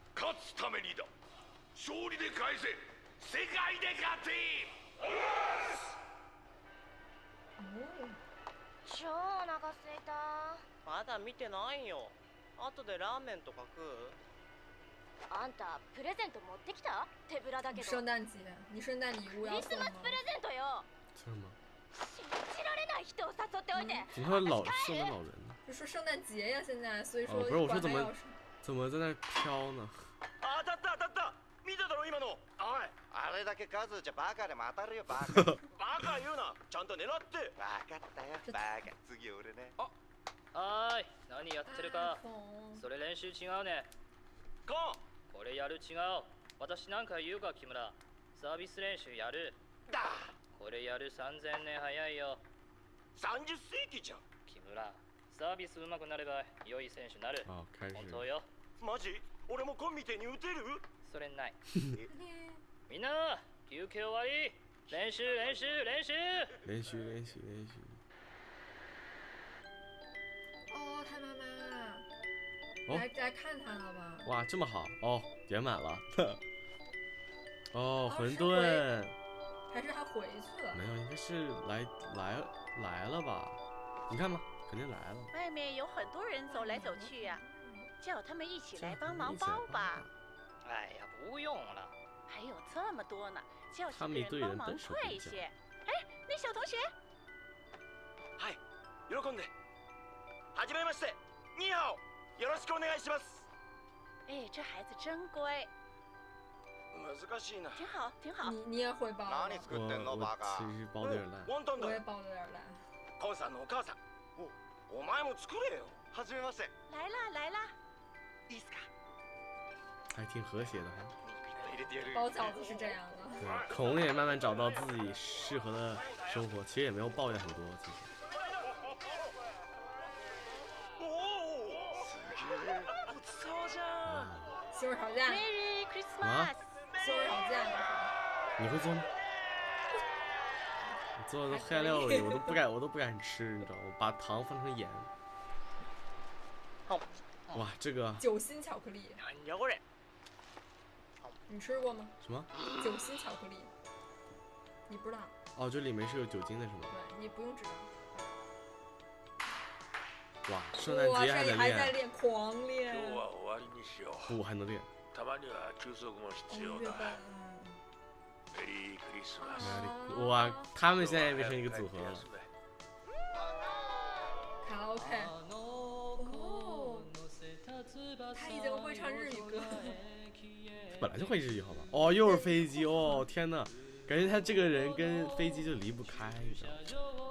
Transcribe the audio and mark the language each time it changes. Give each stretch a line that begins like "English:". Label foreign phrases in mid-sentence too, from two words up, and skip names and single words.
Japanese: 勝つためにだ。勝利で返せ。世界で勝て。超お腹すいた。まだ見てないよ。後でラーメンとか食う？あんたプレゼント持ってきた？手ぶらだけど。
Chinese: 圣诞节，你圣诞礼物要
Japanese: クリス
Chinese: 送吗？
Japanese: マスプレゼントよ。
Chinese: 是吗？
Japanese: 信じられない人を誘っておいて。
Chinese: 怎么老圣诞老人呢？就说圣诞节呀，现在，所以说不是我说管他要是怎么在那飘呢？
Japanese: 当たった当たった。見ただろ今の。おい。あれだけ数打ちゃバカでも当たるよバカ。バカ言うな。ちゃんと狙って。分かったよバカ。次俺ね。はーい、何やってるか。それ練習違うね。コン。これやる違う。私なんか言うか木村。サービス練習やる。だ。これやる3000年早いよ。 30世紀じゃん。木村、サービス上手くなれば良い選手になる。あ、開始。本当よ。マジ？俺もコンみてえに打てる？それない。みんな、休憩終わり。練習練習練习。
Chinese: 练习练习练习。哦，他妈妈来看他了吧？哇，这么好哦，点满了。哦，馄饨。还是他回去了？没有，应该是来了吧？你看吧，肯定来了。外面有很多人走来走去呀，叫他们一起来帮忙包吧。哎呀，不用了。还有这么多呢，叫几个人帮忙快一些。哎，那小同学。
Japanese: はい、喜んで。はじめまして、ニーハオ、よろしくお願いします。
Chinese: 哎，这孩子真乖。
Japanese: 難しいな。
Chinese: 挺好，挺好。你也会包吗？
Japanese: 何作ってんのバカ。
Chinese: 其实包的有点烂。我也包的有点烂。
Japanese: コンさんのお母さん。お前も作れよ。はじめまして。
Chinese: 来啦来啦。
Japanese: いいっすか？
Chinese: 还挺和谐的哈。包饺子是这样的。对，孔也慢慢找到自己适合的生活，其实也没有抱怨很多，其实。
Japanese: ごちそうじゃん。
Chinese: 西红柿炒酱。
English: Merry Christmas。
Chinese: 西红柿炒酱。你会做吗？我做的都黑暗料理，我都不敢吃，你知道吗？我把糖放成盐。哇，这个。酒心巧克力。你吃过吗？什么？酒心巧克力。你不知道？哦，这里面是有酒精的是吗？对，你不用知道。哇，圣诞节还在练，狂练。不，还能练。
Japanese: たまには休息も必要だ。メリークリスマス。
Chinese: 哇，他们现在变成一个组合了。卡拉 OK。哦，他已经会唱日语歌。本来就会日语好吧？哦，又是飞机哦！天哪，感觉他这个人跟飞机就离不开，你知道吗？